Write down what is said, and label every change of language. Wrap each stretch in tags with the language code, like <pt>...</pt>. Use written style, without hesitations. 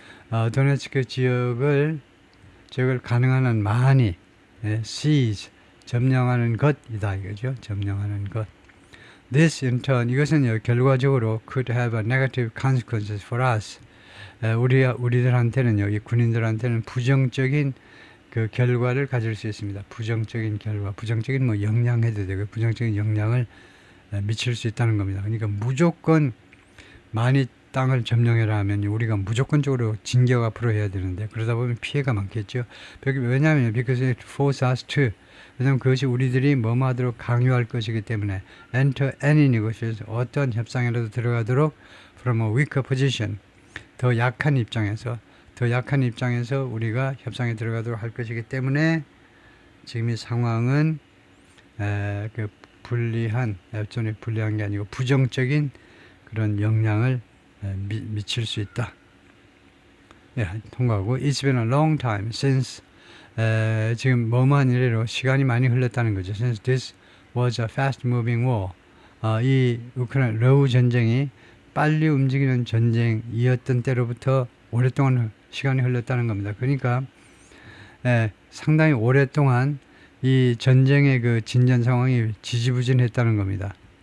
<ko>도네츠크 지역을 가능한 한 많이 seize, 점령하는 것이다 이거죠. 점령하는 것.</ko> <en>This in turn,</en> <ko>이것은 결과적으로</ko> <en>could have a negative consequences for us.</en> <ko>우리들한테는요, 이 군인들한테는 부정적인 그 결과를 가질 수 있습니다. 부정적인 결과, 부정적인 뭐 영향해도 되고 부정적인 영향을 미칠 수 있다는 겁니다. 그러니까 무조건 많이 땅을 점령해라 하면 우리가 무조건적으로 진격 앞으로 해야 되는데 그러다 보면 피해가 많겠죠. 왜냐하면</ko> <en>because it forces us to,</en> <ko>왜냐하면 그것이 우리들이 뭐뭐 하도록 강요할 것이기 때문에</ko> <en>enter any negotiation,</en> <ko>어떤 협상이라도 들어가도록</ko> <en>from a weaker position,</en> <ko>더 약한 입장에서 우리가 협상에 들어가도록 할 것이기 때문에 지금 이 상황은 불리한 게 아니고 부정적인 그런 영향을 미칠 수 있다. 통과하고</ko> <en>It's been a long time since</en> <ko>지금 뭐뭐한 이래로 시간이 많이 흘렀다는 거죠.</ko> <en>Since this was a fast moving war.</en> <ko>이 우크라이나 러우 전쟁이 빨리 움직이는 전쟁이었던 때로부터 오랫동안 시간이 흘렀다는 겁니다. 그러니까 상당히 오랫동안 이 전쟁의 그 진전 상황이 지지부진했다는 겁니다.</ko>